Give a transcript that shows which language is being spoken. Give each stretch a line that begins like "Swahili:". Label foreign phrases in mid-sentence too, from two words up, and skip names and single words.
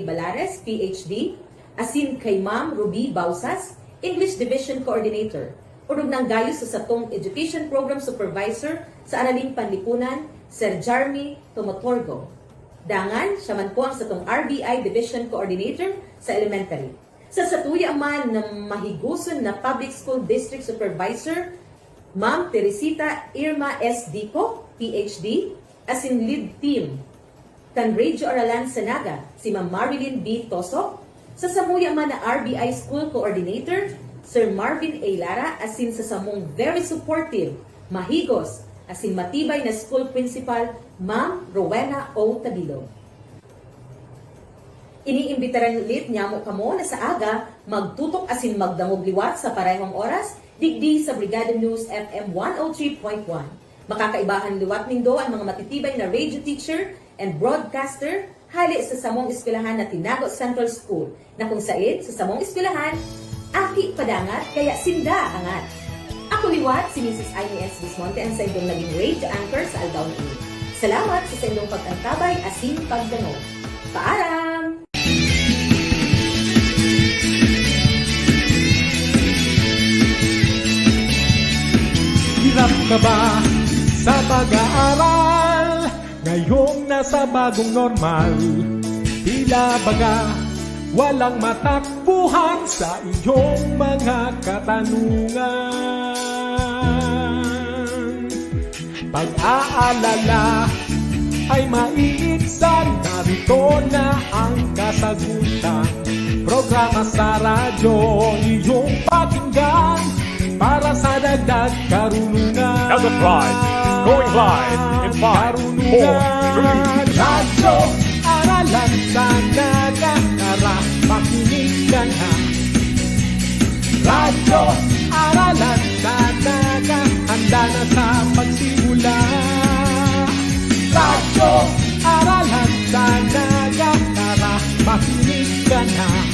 Bikol: Balares, PhD, asin kay Ma'am Ruby Bausas,
English: English Division Coordinator,
Bikol: Urog ng gayo sa satong
English: Education Program Supervisor
Bikol: sa Araling Panlipunan, Sir Jeremy Tomotorgo. Dangan, siya man po ang satong
English: RBI Division Coordinator
Bikol: sa Elementary. Sa satuya man ng mahiguson na
English: Public School District Supervisor,
Bikol: Ma'am Teresita Irma S. Dico, PhD, as in
English: lead team.
Bikol: Kan Radyo Aralan sa Naga, si Ma'am Marilyn B. Tosok. Sa samuya man na
English: RBI School Coordinator,
Bikol: Sir Marvin A. Lara, as in sa samong
English: very supportive,
Bikol: mahigos, as in matibay na
English: school principal,
Bikol: Ma'am Rowena O. Tabilo. Iniimbitaran ulit niya mo kamo na sa aga, magtutok as in magdangog liwat sa parehong oras, digdi sa Brigada News FM 103.1. Makakaibahan liwat nindo ang mga matitibay na
English: radio teacher and broadcaster
Bikol: hali sa samong eskwelahan na Tinago Central School na kung saan sa samong eskwelahan, aki padangat kaya sinda angat. Ako liwat si Mrs. Imee S. Bismonte ang sa inyong naging
English: radio anchor
Bikol: sa Aldaw ni Imee. Salamat sa inyong pag-antabay asin pagdangog. Paalam!
Filipino: Hirap ka ba sa pag-aaral? Ngayong nasa bagong normal, tila baga walang matakbuhan sa iyong mga katanungan. Pag-aalala ay maiitsan, narito na ang kasagutan. Programa sa radyo, iyong pakinggan para sa dagdag karunungan.
English: Naga Pride is going live in 5, 4, 3.
Filipino: Radyo, Aralan sa Naga, tara makinig ka na. Radyo, Aralan sa Naga, handa na sa pagsimula. Radyo, Aralan sa Naga, tara makinig ka na.